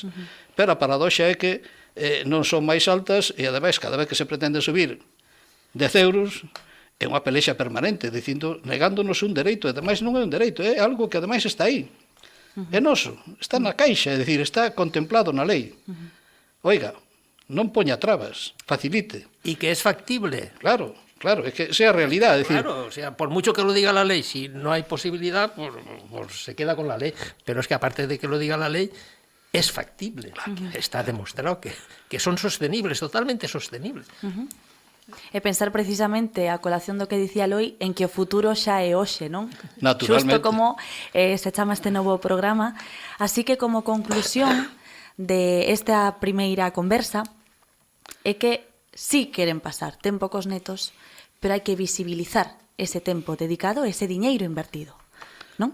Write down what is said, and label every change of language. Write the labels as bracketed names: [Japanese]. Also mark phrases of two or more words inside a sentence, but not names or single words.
[Galician] Pero a paradoxa é que non son máis altas e, ademais, cada vez que se pretende subir 10 euros, é unha pelexa permanente, dicindo, negándonos un dereito, e ademais non é un dereito, é algo que ademais está aí. É noso, está na caixa, é dicir, está contemplado na lei. Oiga, non poña trabas, facilite. [Spanish] Y que es factible. [Galician] Claro, é que sea a realidade. [Spanish] Es decir, Claro, o sea, por mucho que lo diga la ley, si no hay posibilidad, pues se queda con la ley. Pero es que aparte de que lo diga la ley, es factible. Está demostrado que son sostenibles, totalmente sostenibles. [Galician] E pensar precisamente a colación do que dicía Loi en que o futuro xa é hoxe, non? Naturalmente. Xusto como se chama este novo programa. Así que como conclusión de esta primeira conversa é que sí queren pasar tempo cos netos, pero hai que visibilizar ese tempo dedicado, ese diñeiro invertido, non?